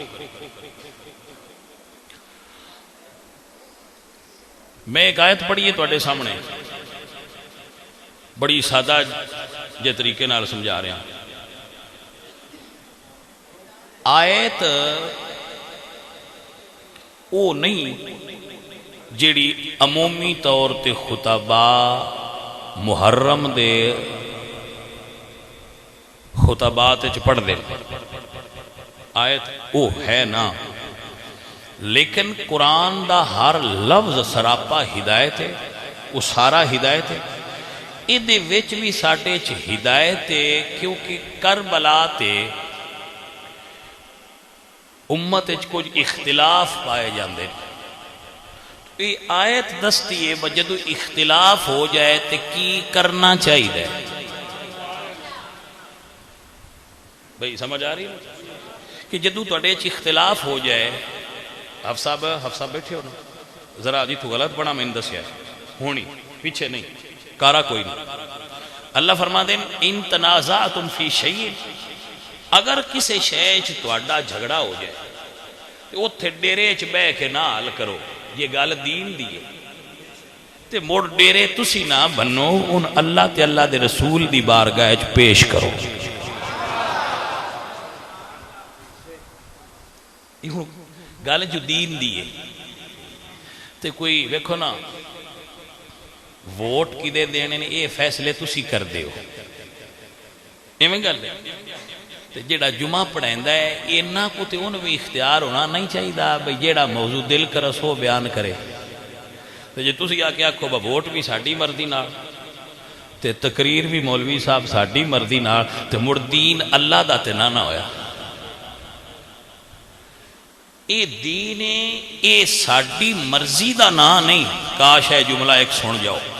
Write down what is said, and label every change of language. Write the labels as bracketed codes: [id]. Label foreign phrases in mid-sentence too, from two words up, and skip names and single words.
[pa] میں ایک آیت پڑھی ہے تواڈے سامنے، بڑی سادہ جے طریقے نال سمجھا رہا، آیت او نہیں جیڑی عمومی طور تے خطبہ محرم دے خطبات پڑھ دے، آیت او ہے نا، لیکن قرآن دا ہر لفظ سراپا ہدایت ہے، وہ سارا ہدایت ہے، یہ وچ بھی ساڈے چ ہدایت ہے، کیونکہ کربلا تے امت وچ کچھ اختلاف پائے جاندے، یہ آیت دستی ہے جدو اختلاف ہو جائے تے کی کرنا چاہیے، بھئی سمجھ آ رہی ہے کہ جدو تواڈے چ اختلاف ہو جائے، حفص صاحب بیٹھے ہو نا، ذرا جی تو غلط بنا میں نے دسیا ہونی پیچھے نہیں کارا کوئی نہیں، اللہ فرما دیں [ar] ان تنازعتم فی شیء، [pa] اگر کسی شے چ تواڈا جھگڑا ہو جائے تو اوتھے ڈیرے چ بہ کے نہ حل کرو، یہ گل دین دی ہے، تے مڑ ڈیرے تسی نہ بنو، ان اللہ تے اللہ دے رسول دی بارگاہ چ پیش کرو، گل جو دین دیئے تے کوئی ویکھو نا ووٹ کی دے دینے نے اے فیصلے تسی کر دے ہو، ایویں گل ہے، تے جیڑا جمعہ پڑھیندا ہے اینا کو تے انہوں بھی اختیار ہونا نہیں چاہیے بھئی جیڑا موضوع دل کرس ہو بیان کرے، تے جے تسی آ کے آکھو ووٹ بھی ساڈی مرضی نال تے تقریر بھی مولوی صاحب ساڈی مرضی نال تے مڑ دین اللہ دا تے نہ ہویا، یہ دین ہے، یہ ساری مرضی دا نام نہیں. [ur] کاش ہے جملہ ایک سن جاؤ.